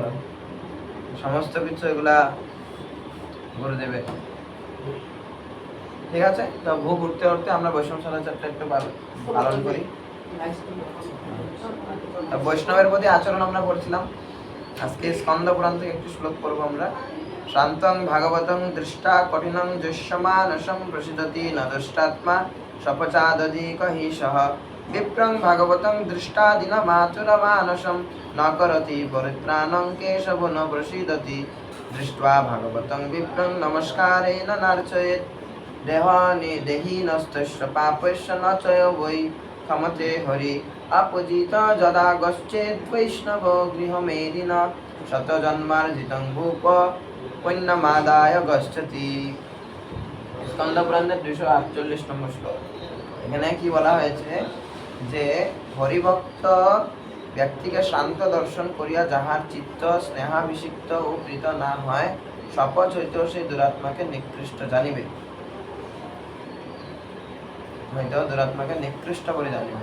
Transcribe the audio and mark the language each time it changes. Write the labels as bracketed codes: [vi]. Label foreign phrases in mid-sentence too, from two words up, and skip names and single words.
[bn] সমস্ত কিছু এগুলা গুরুদেবের। ঠিক আছে, তো ভোগ উঠতে উঠতে আমরা বৈষ্ণব সদাচারটা একটু পালন করি। বৈষ্ণবের প্রতি আচরণ আমরা পড়ছিলাম। আজকে স্কন্দ পুরাণ থেকে একটু শ্লোক পড়বো আমরা। [sa] শান্তং ভাগবতং দৃষ্টা কঠিনং যস্যমানসং প্রসিদতি ন দুষ্টাত্মা সপচাদধিক হিসহ বিপ্রং ভাগবতং দৃষ্টা দিনমাতুরমানসং ন করতি পরিত্রাণং কেশব ন প্রসিদতি দৃष्ट्वा ভাগবতং বিপ্রং নমস্কারেণ নার্চয়েৎ দেহীনস্তস্য পাপস্য ন চয় বৈ ক্ষমতে হরি অপজিত যদা গচ্ছেদ বৈষ্ণব গৃহমেদিন শতজন্মার্জিতং ভূপ পুণ্যমাদায় গচ্ছতি। [bn] স্কন্দ পুরাণের 248 নম্বর শ্লোক। এখানে কি বলা হয়েছে যে হরিভক্ত ব্যক্তিকে শান্ত দর্শন করিয়া যাহার চিত্ত স্নেহাভিষিক্ত ও প্রীত না হয়, শপথ হইতেও সেই দুরাত্মাকে নিকৃষ্ট জানিবে, হইতেও দুরাত্মাকে নিকৃষ্ট করে জানিবে।